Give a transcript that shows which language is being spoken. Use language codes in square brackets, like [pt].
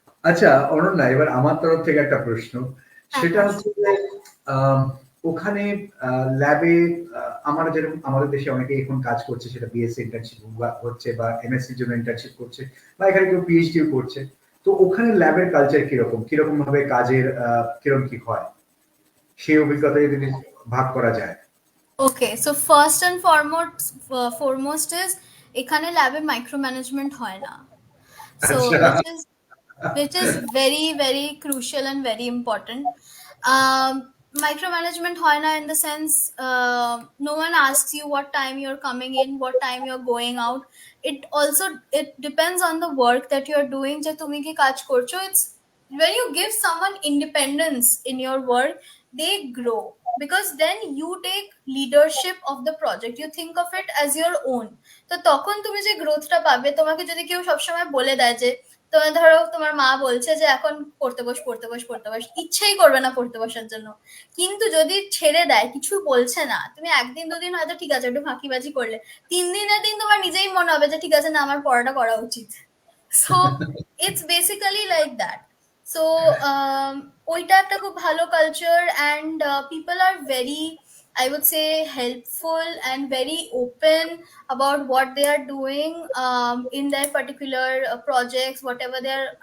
[bn] আচ্ছা অনন্যা, এবার আমার তরফ থেকে একটা প্রশ্ন, সেটা হচ্ছে যে ওখানে ল্যাবে আমরা যেরকম আমাদের দেশে অনেকে এখন কাজ করছে, সেটা বিএসসি ইন্টার্নশিপ হচ্ছে বা এমএসসির জন্য ইন্টার্নশিপ করছে, বা এখানে কেউ পিএইচডিও করছে। তো ওখানে ল্যাবের কালচার কিরকম, কিরকম ভাবে কাজের কিরকম কি হয়, সেই অভিজ্ঞতা যদি ভাগ করা যায়। [en] okay, so first and foremost is [bn] এখানে ল্যাবে মাইক্রো ম্যানেজমেন্ট হয় না। [en] So which is very very crucial and very important. [bn] Micromanagement hoy na, [en] in the sense no one asks you what time you're coming in, what time you're going out. It depends on the work that you're doing, [bn] je tumi ki kaj korcho. [en] It's when you give someone independence in your work, they grow, because then you take leadership of the project, you think of it as your own. [bn] তো তখন তুমি যে গ্রোথটা পাবে, তোমাকে যদি কেউ সবসময় বলে দেয় যে, তোমার ধরো তোমার মা বলছে যে এখন পড়তে বস, ইচ্ছেই করবে না পড়তে বসার জন্য, কিন্তু যদি ছেড়ে দেয়, কিছু বলছে না, তুমি একদিন দুদিন হয়তো ঠিক আছে একটু ফাঁকিবাজি করলে, 3 দিনের দিন তোমার নিজেই মনে হবে যে ঠিক আছে, না আমার পড়াটা করা উচিত। [en] So it's basically like that. So [bn] ওইটা একটা খুব ভালো culture, [en] And people are very, I would say, helpful and very open about what they are doing in their particular projects, whatever they are.